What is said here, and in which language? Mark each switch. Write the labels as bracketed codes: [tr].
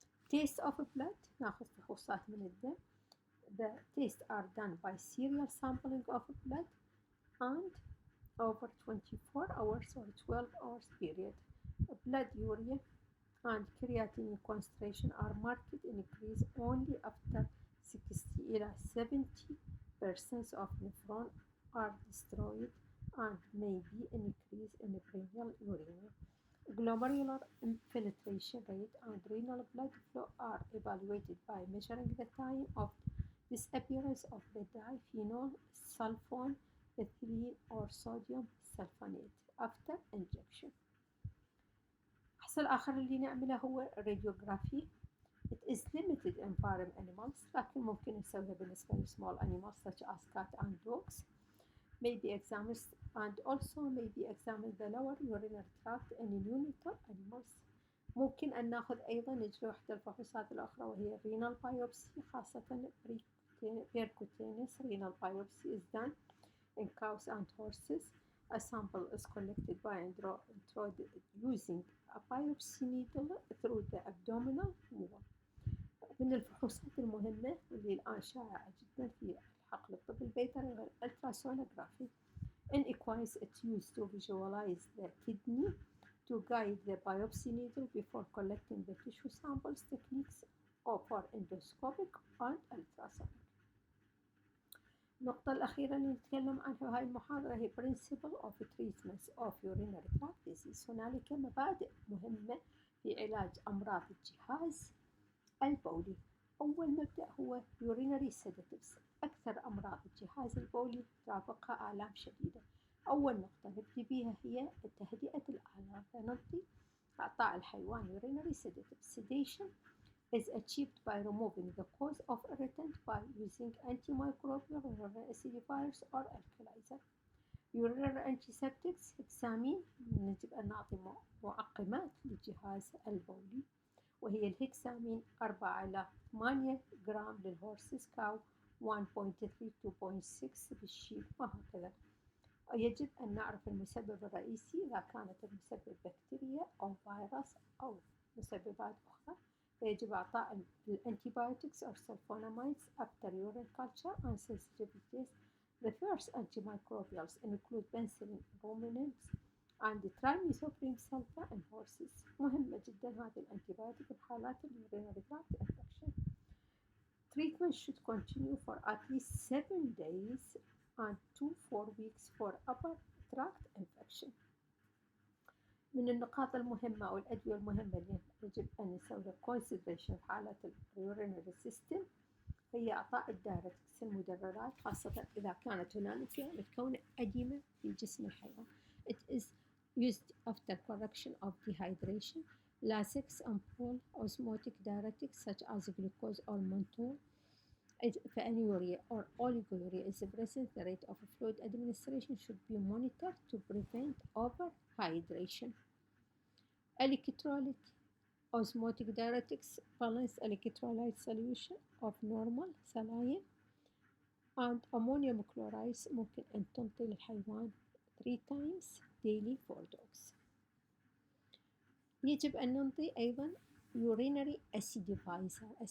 [en] Taste of blood [ar] ناخذ فحوصات من الدم. [en] The tests are done by serial sampling of blood and over 24 hours or 12 hours period. Blood urea and creatinine concentration are marked increase only after 60 [ar] إلى [en] 70% of nephron are destroyed and may be increase in perineal uremia. Glomerular infiltration rate and renal blood flow are evaluated by measuring the time of disappearance of the diphenol sulfone ethylene or sodium sulfonate after injection. [ar] الفحص الآخر اللي نعمله هو radiography. [en] It is limited in farm animals [ar] لكن ممكن نسويها بالنسبة ل [en] small animals such as cat and dogs. May be examined and also may be examined the lower urinary tract in neonatal animals. [ar] ممكن أن ناخذ أيضا نجري واحدة الفحوصات الأخرى وهي renal biopsy، خاصة [en] percutaneous renal biopsy is done in cows and horses. A sample is collected by using a biopsy needle through the abdominal wall. [ar] من الفحوصات المهمة واللي الآن شائعة جدا في حقل الطب البيطري هو ultrasonography. [en] In equines, it's used to visualize the kidney to guide the biopsy needle before collecting the tissue samples. Techniques for endoscopic and ultrasound. [ar] النقطة الأخيرة اللي نتكلم عنها في هاي المحاضرة هي [en] Principle of Treatments of Urinary Tract Disease. [ar] هنالك مبادئ مهمة في علاج أمراض الجهاز البولي. أول مبدأ هو urinary sedatives. أكثر أمراض الجهاز البولي ترافقها آلام شديدة. أول نقطة نبدي بها هي تهدئة الآلام، فنعطي إعطاء الحيوان urinary sedatives. [en] Sedation is achieved by removing the cause of irritant by using antimicrobial, urinary acidifiers or alkalizer. [ar] Urinary antiseptics هكسامين، يجب أن نعطي معقمات للجهاز البولي، وهي الهكسامين 4 إلى 8 جرام للهورسز كاو، 1.3 to 2.6 بالشيب وهكذا. يجب أن نعرف المسبب الرئيسي إذا كانت المسبب بكتيريا أو فيروس أو مسببات أخرى، فيجب إعطاء الأنتيبيوتكس [en] or sulfonamides after urine culture and sensitivities. The first antimicrobials include penicillin, ruminants and trimethoprim sulfa in horses. [ar] مهمة جدا هذه الأنتيبيوتك بحالات urinary tract infection. [en] Treatment should continue for at least 7 days and 2 to 4 weeks for upper tract infection. [ar] من النقاط المهمة أو الأدوية المهمة اللي يجب أن نسوي consideration في حالة urinary system هي إعطاء الدايركتس المدررات، خاصة إذا كانت هنالك متكونة أديمة في جسم الحيوان. [en] It is used after correction of dehydration. Lasix and full osmotic diuretics such as glucose or menthol. If anuria or oliguria is present, the rate of fluid administration should be monitored to prevent overhydration. Electrolyte osmotic diuretics balance electrolyte solution of normal saline and ammonium chloride [ar] ممكن أن تنطي للحيوان [en] 3 times daily for dogs. [ar] يجب أن ننطي أيضا urinary acidifiers.